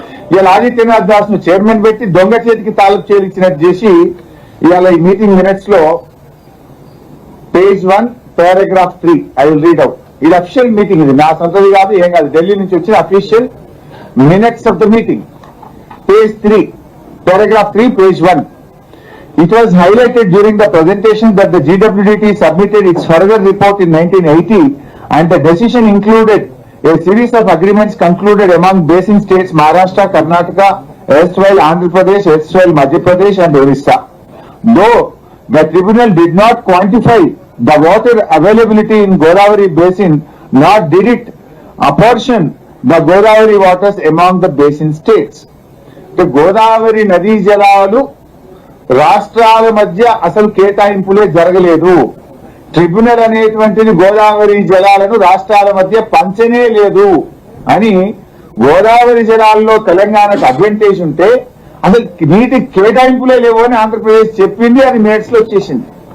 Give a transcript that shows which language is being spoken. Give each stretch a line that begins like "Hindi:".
Telugu: ఇవాళ ఆదిత్యనాథ్ దాస్ ను చైర్మన్ పెట్టి దొంగ చేతికి తాలూకు చేయించినట్టు చేసి ఇవాళ ఈ మీటింగ్ మినిట్స్ లో page 1 paragraph 3
English: I will read out.
Telugu: ఇది అఫీషియల్ మీటింగ్, ఇది నా సొంతది కాదు, ఏం కాదు, ఢిల్లీ నుంచి వచ్చిన
English: Official minutes of the meeting.
Telugu: Page 3 paragraph 3 page 1.
English: It was highlighted during the presentation that the GWDT submitted its further report in 1980 and the decision included a series of agreements concluded among basin states Maharashtra, Karnataka, erstwhile Andhra Pradesh, erstwhile Madhya Pradesh and Orissa. Though the tribunal did not quantify the water availability in Godavari basin, nor did it apportion the Godavari waters among the basin states.
Telugu: The Godavari Nadi Jalalu రాష్ట్రాల మధ్య అసలు కేటాయింపులే జరగలేదు. Tribunal అనేటువంటిది గోదావరి జలాలను రాష్ట్రాల మధ్య పంచనే లేదు అని గోదావరి జలాల్లో తెలంగాణకు అడ్వాంటేజ్ ఉంటే అసలు నీటి కేటాయింపులే లేవు అని ఆంధ్రప్రదేశ్ చెప్పింది. అది మినిట్స్ లో వచ్చేసింది.